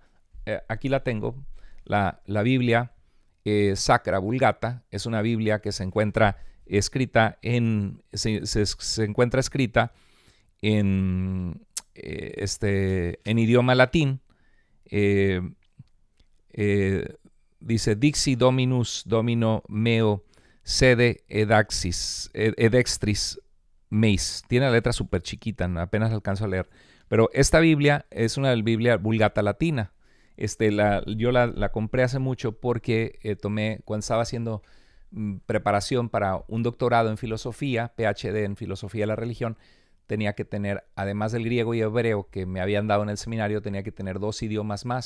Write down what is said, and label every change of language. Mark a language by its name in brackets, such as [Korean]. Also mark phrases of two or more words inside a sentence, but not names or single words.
[Spanish] Aquí la tengo, la Biblia Sacra Vulgata, es una Biblia que se encuentra escrita en idioma latín. [Latin] Dice Dixi Dominus Domino meo sede edextris meis. [Spanish] Tiene la letra súper chiquita, apenas alcanzo a leer. Pero esta Biblia es una Biblia Vulgata latina. Yo la compré hace mucho porque cuando estaba haciendo preparación para un doctorado en filosofía, PhD en filosofía de la religión, tenía que tener, además del griego y hebreo que me habían dado en el seminario, tenía que tener 2 idiomas más.